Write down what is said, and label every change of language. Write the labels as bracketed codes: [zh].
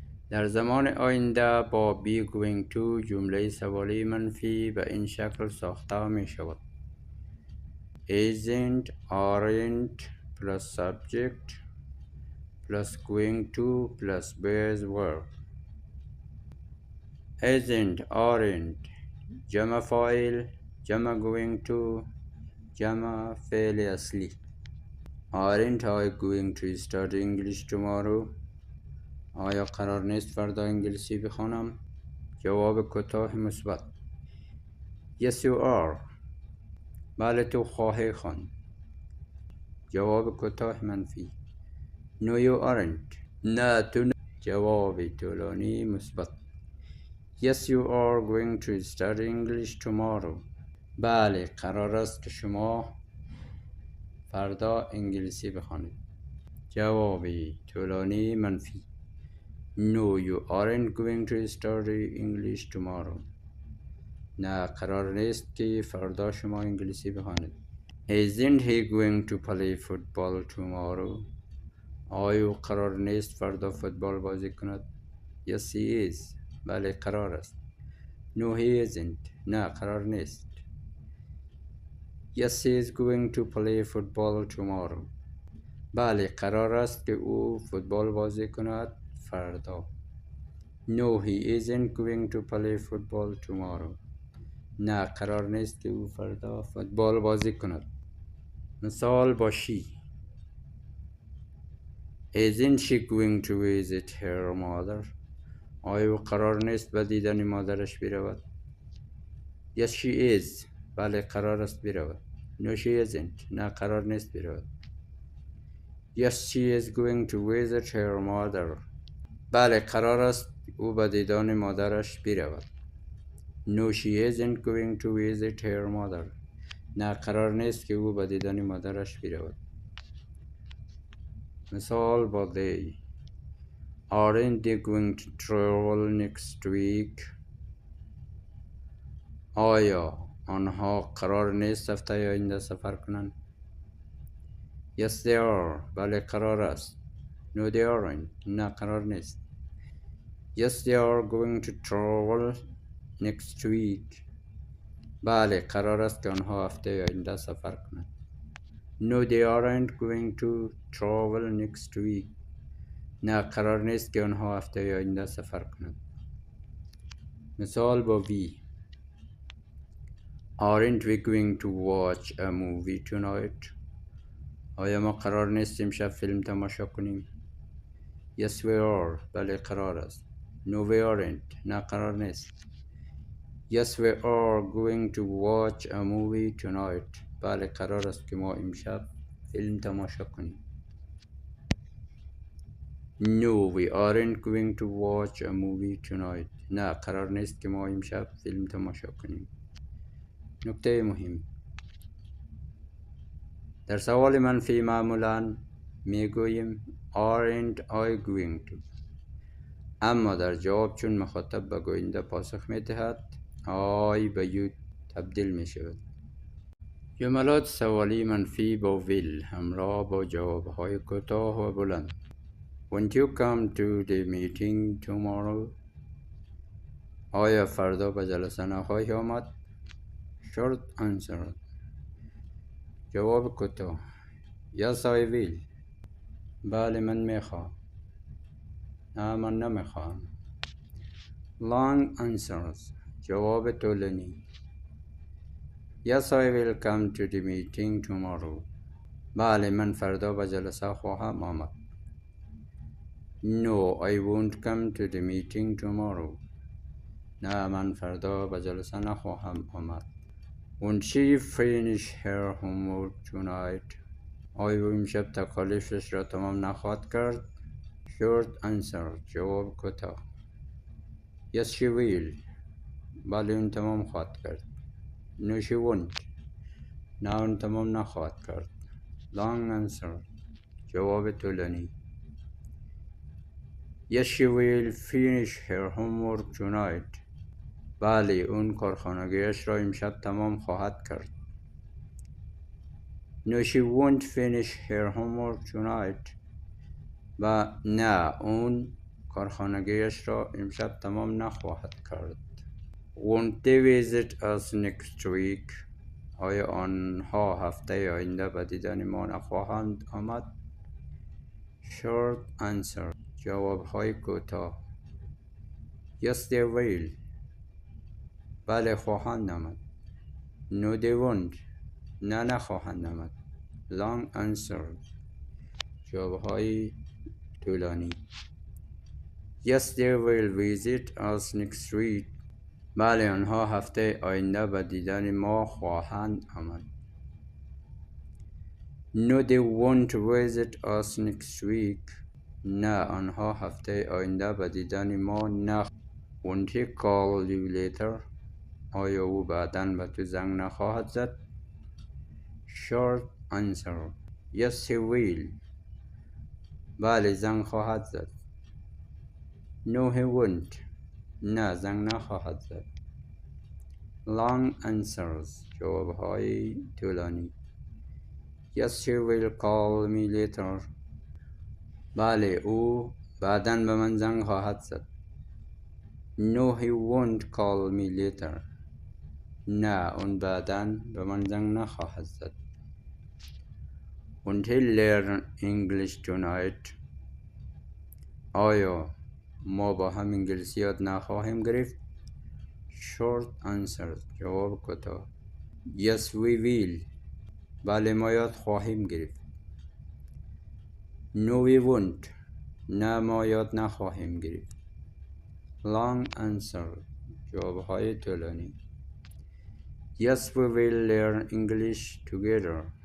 [fa] در زمان آینده با be going to جمله سوالی منفی به این شکل ساخته می شود: [en] isn't aren't plus subject plus going to plus base verb. [fa] isn't aren't جمع فاعل جمع going to جمع فعل اصلی. [en] Aren't I going to study English tomorrow؟ [fa] آیا قرار نیست فردا انگلیسی بخوانم؟ جواب کوتاه مثبت: [en] Yes you are. [fa] بله تو خواهی خواند. جواب کوتاه منفی: [en] No you aren't. [fa] نه تو جواب طولانی مثبت: [en] Yes you are going to study English tomorrow. [fa] بله قرار است که شما فردا انگلیسی بخوانید. جواب طولانی منفی: [en] No you aren't going to study English tomorrow. [fa] نه قرار نیست که فردا شما انگلیسی بخوانید. [en] Isn't he going to play football tomorrow؟ [fa] آیا قرار نیست فردا فوتبال بازی کند؟ [en] Yes he is. [fa] بله قرار است. [en] No he isn't. [fa] نه قرار نیست. [en] Yes he is going to play football tomorrow. [fa] بله قرار است که او فوتبال بازی کند فردا. [en] No he isn't going to play football tomorrow. [fa] نه قرار نیست که او فردا فوتبال بازی کند. مثال با she: [en] Isn't she going to visit her mother؟ [fa] آیا قرار نیست به دیدن مادرش برود؟ [en] Yes she is. [fa] بله قرار است برود. [en] No she isn't. [fa] نه قرار نیست برود. [en] Yes she is going to visit her mother. [fa] بله قرار است او به دیدن مادرش برود. [en] No, she isn't going to visit her mother. [fa] نه قرار نیست که او به دیدن مادرش برود. مثال با they. [en] Aren't they going to travel next week? [fa] آیا آنها قرار نیست هفته آینده سفر کنند؟ [en] Yes they are. [fa] بله قرار است. [en] No they aren't. [fa] نه قرار نیست. [en] Yes they are going to travel next week. [fa] بله قرار است که آنها هفته آینده سفر کنند. [en] No they aren't going to travel next week. [fa] نه قرار نیست که آنها هفته آینده سفر کنند. مثال با we. [en] Aren't we going to watch a movie tonight? [fa] آیا ما قرار نیست امشب فیلم تماشا کنیم؟ [en] Yes we are. [fa] بله قرار است. [en] No we aren't. [fa] نه قرار نیست. [en] Yes we are going to watch a movie tonight. [fa] بله قرار است که ما امشب فیلم تماشا کنیم. [en] No we aren't going to watch a movie tonight. [fa] نه قرار نیست که ما امشب فیلم تماشا کنیم. نکته مهم: در سوال منفی معمولاً میگوییم [en] aren't I going to، [fa] اما در جواب چون مخاطب به گوینده پاسخ میدهد I به you تبدیل می شود. جملات سوالی منفی با will همراه با جوابهای کوتاه و بلند. [en] Won't you come to the meeting tomorrow? [fa] آیا فردا به جلسه نخواهی آمد؟ [en] Short answer. [fa] جواب کوتاه [en] Yes I will. [fa] بله من میخواهم. نه من نمیخواهم. [en] Long answers. [fa] جواب طولانی [en] Yes I will come to the meeting tomorrow. [fa] بله من فردا به جلسه خواهم آمد. [en] No I won't come to the meeting tomorrow. [fa] نه من فردا به جلسه نخواهم آمد. [en] Won't she finish her homework tonight? [fa] آیا امشب تکالیفش را تمام نخواهد کرد؟ [en] Short answer. [fa] جواب کوتاه [en] Yes she will. [fa] بله اون تمام خواهد کرد. [en] No she won't. [fa] نه اون تمام نخواهد کرد. [en] Long answer. [fa] جواب طولانی [en] Yes she will finish her homework tonight. [fa] بله اون کارخانگیش را امشب تمام خواهد کرد. [en] No she won't finish her homework tonight. [fa] و نه اون کارخانگیش را امشب تمام نخواهد کرد. [en] Won't they visit us next week? [fa] آیا آنها هفته آینده به دیدن ما نخواهند آمد؟ [en] Short answer. [fa] جوابهای کوتاه [en] Yes they will. [fa] بله خواهند آمد. [en] No they won't. [fa] نه نخواهند آمد. [en] Long answer. [fa] جوابهای طولانی [en] Yes they will visit us next week. [fa] بله آنها هفته آینده به دیدن ما خواهند آمد. [en] No they won't visit us next week. [fa] نه آنها هفته آینده به دیدن ما نخواهند. [en] Won't he call you later? [fa] آیا او بعداً به تو زنگ نخواهد زد؟ [en] Short answer. Yes he will. [fa] بله زنگ خواهد زد. [en] No he won't. [fa] نه زنگ نخواهد زد. [en] Long answers. [fa] جوابهای طولانی [en] Yes he will call me later. [fa] بله او بعداً به من زنگ خواهد زد. [en] No he won't call me later. [fa] نه اون بعداً به من زنگ نخواهد زد. [en] Won't he learn English tonight? [fa] آیا ما با هم انگلیسی یاد نخواهیم گرفت؟ [en] Short answer. [fa] جواب کوتاه [en] Yes we will. [fa] بله ما یاد خواهیم گرفت. [en] No we won't. [fa] نه ما یاد نخواهیم گرفت. [en] Long answer. [fa] جوابهای طولانی [en] Yes we will learn English together.